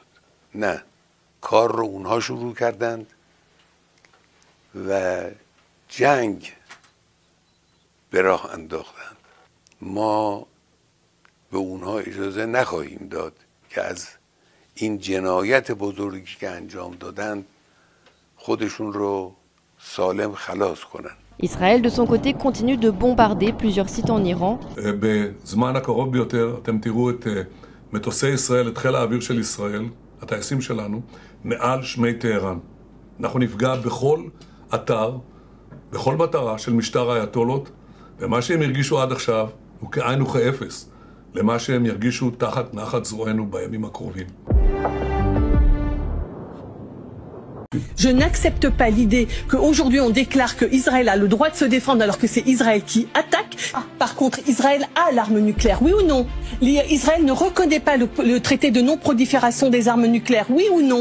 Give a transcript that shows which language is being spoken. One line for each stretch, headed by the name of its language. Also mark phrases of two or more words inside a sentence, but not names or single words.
Persian: نه، کار رو اونها شروع کردند و جنگ به راه انداختند. ما به اونها اجازه نخواهیم داد که از این جنایت بزرگی که انجام دادند خودشون رو سالم خلاص کنن.
French: Israël, de son côté, continue de bombarder plusieurs sites en Iran.
Hebrew: בזמן הקרוב ביותר אתם תראו את מטוסי ישראל, את חיל האוויר של ישראל, הטייסים שלנו, מעל שמי טהרן. אנחנו נפגע בכל אתר, בכל מטרה של משטר האייתולות, ומה שהם הרגישו עד עכשיו הוא כאין וכאפס למה שהם ירגישו תחת נחת זרוענו בימים הקרובים.
French: Je n'accepte pas l'idée qu'aujourd'hui on déclare qu'Israël a le droit de se défendre alors que c'est Israël qui attaque. Par contre, Israël a l'arme nucléaire, oui ou non? Israël ne reconnaît pas le traité de non-prolifération des armes nucléaires, oui ou non?